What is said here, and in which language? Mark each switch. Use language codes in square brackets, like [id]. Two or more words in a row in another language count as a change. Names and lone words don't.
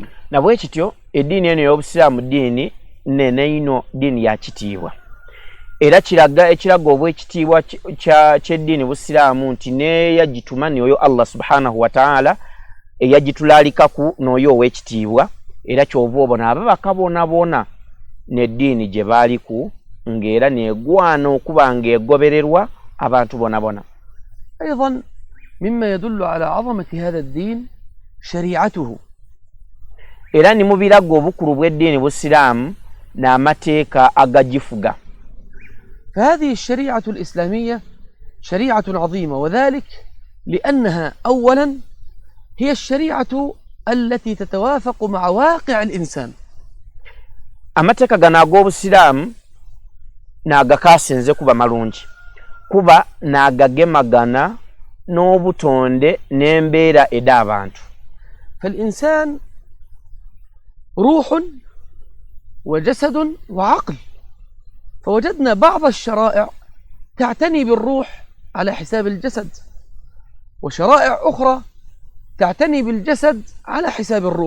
[lg] Nabwekityo eddiini eno y'Obusiraamu ddiini nene ino ddiini ya kitiibwa. Era ekiraga obw'ekitiibwa ky'eddiini Busiraamu nti n'eyagituma n'oyo [ar] الله سبحانه وتعالى [lg] eyagitulaalikaku n'oyo ow'ekitiibwa, era ky'ova obona ababaka bona n'eddiini gye baaliku ng'era neegwana okuba ng'egobererwa abantu bona. [ar] أيضا مما يدل على عظمة هذا الدين شريعته. [lg] Era ni mu biraga obukulu bw'eddiini Busiraamu n'amateeka agagifuga. [ar] فهذه الشريعة الإسلامية شريعة عظيمة وذلك لأنها أولا هي الشريعة التي تتوافق مع واقع الإنسان. [lg] Amateeka gano ag'Obusiraamu n'agakaasinze kuba malungi kuba n'agagemagana n'obutonde n'embeera ed'abantu. [ar] فالإنسان روح وجسد وعقل، فوجدنا بعض الشرائع تعتني بالروح على حساب الجسد وشرائع أخرى تعتني بالجسد على حساب الروح.